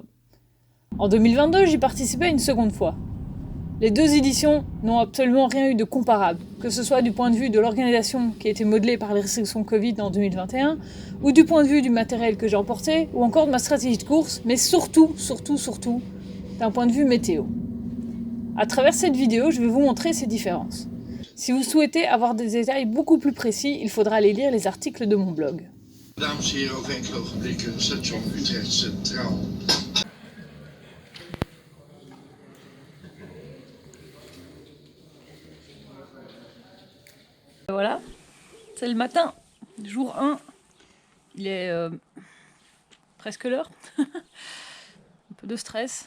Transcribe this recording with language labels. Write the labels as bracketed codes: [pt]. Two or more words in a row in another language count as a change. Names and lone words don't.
[fr] En 2022, j'y participais une seconde fois. Les deux éditions n'ont absolument rien eu de comparable, que ce soit du point de vue de l'organisation qui a été modelée par les restrictions Covid en 2021, ou du point de vue du matériel que j'ai emporté, ou encore de ma stratégie de course, mais surtout, d'un point de vue météo. À travers cette vidéo, je vais vous montrer ces différences. Si vous souhaitez avoir des détails beaucoup plus précis, il faudra aller lire les articles de mon blog. [nl] Dames en heren, over enkele ogenblikken station Utrecht Centraal. [fr] Voilà, c'est le matin, jour 1. Il est presque l'heure. Un peu de stress.